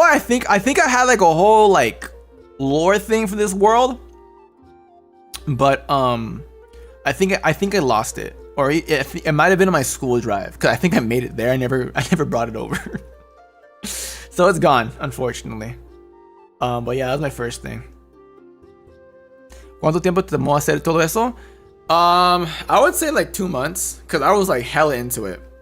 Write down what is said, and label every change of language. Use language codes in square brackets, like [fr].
[en] I think I had like a whole like lore thing for this world, but I think I lost it, or it might have been on my school drive because I think I made it there. I never brought it over, so it's gone, unfortunately. But yeah, that was my first thing. [es] ¿Cuánto tiempo te tomó hacer todo eso? [en] I would say like 2 months, because I was like hella into it.